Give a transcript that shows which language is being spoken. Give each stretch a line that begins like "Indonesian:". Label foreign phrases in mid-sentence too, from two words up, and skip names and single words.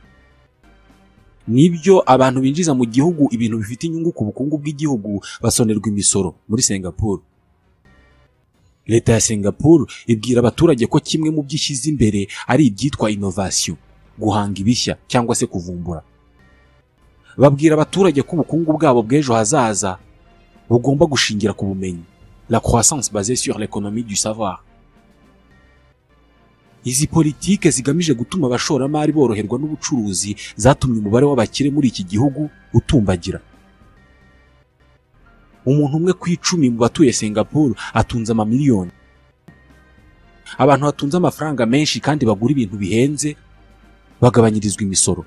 Kinyarwanda: Nibyo abantu binjiza mu gihugu ibintu bifite inyungu ku bukungu bw'igihugu basonerwa imisoro muri Singapore. Leta ya Singapore ibwira abaturage ko kimwe mu byishyize imbere ari ibyitwa innovation, guhanga ibishya cyangwa se kuvumbura. Babwira abaturage ko ubukungu bwabo bw'ejo hazaza bugomba gushingira ku bumenyi,
French: la croissance basée sur l'économie du savoir.
Kinyarwanda: Izi politike zigamije gutuma abashoramari boroherwa n'ubucuruzi zatumye umubare w'abakire muri iki gihugu utumbagira. Umuntu umwe ku 10 mu batuye Singapore atunze amamiliyoni. Abantu batunze amafaranga menshi kandi bagura ibintu bihenze bagabanyirizwa imisoro.